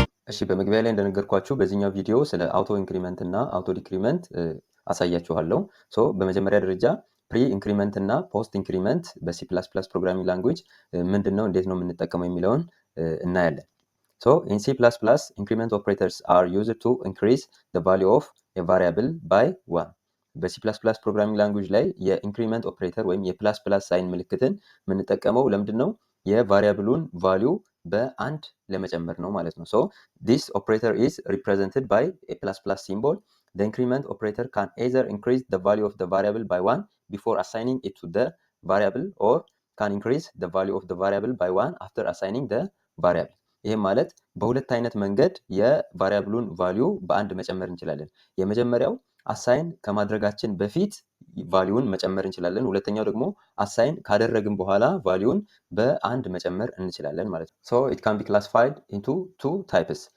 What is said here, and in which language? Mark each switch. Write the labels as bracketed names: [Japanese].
[Amharic] እሺ በመግቢያ ላይ እንደነገርኳችሁ በዚህኛው ቪዲዮ ስለ አውቶ ኢንክሪመንት እና አውቶ ዲክሪመንት አሳያችኋለሁ። በመጀመሪያ ደረጃ ፕሪ ኢንክሪመንት እና ፖስት ኢንክሪመንት በሲ ፕላስ ፕላስ ፕሮግራሚንግ ላንጉዌጅ ምንድነው፣ እንዴት ነው የምንጠቀመው የሚለውን እናያለን። [English] in C++, increment operators are used to increase the value of a variable by 1. [Amharic] በሲ ፕላስ ፕላስ ፕሮግራሚንግ ላንጉዌጅ ላይ የኢንክሪመንት ኦፕሬተር ወይም የፕላስ ፕላስ ሳይን ምልክትን የምንጠቀመው ለምንድን ነው? የቫሪያብሉን ቫሊዩ በአንድ ለመጨመር ነው ማለት ነው። [English] this operator is represented by a plus plus symbol. The increment operator can either increase the value of the variable by 1 before assigning it to the variable, or can increase the value of the variable by 1 after assigning the variable. [Amharic] ይህም ማለት በሁለት አይነት መንገድ የቫሪያብሉን ቫሊዩ በአንድ መጨመር እንችላለን። የመጀመሪያው አሳይን ከማድረጋችን በፊት ቫሊዩን መጨመር እንችላለን። ሁለተኛው ደግሞ አሳይን ካደረግን በኋላ ቫሊዩን በአንድ መጨመር እንችላለን ማለት ነው። [English] it can be classified into two types.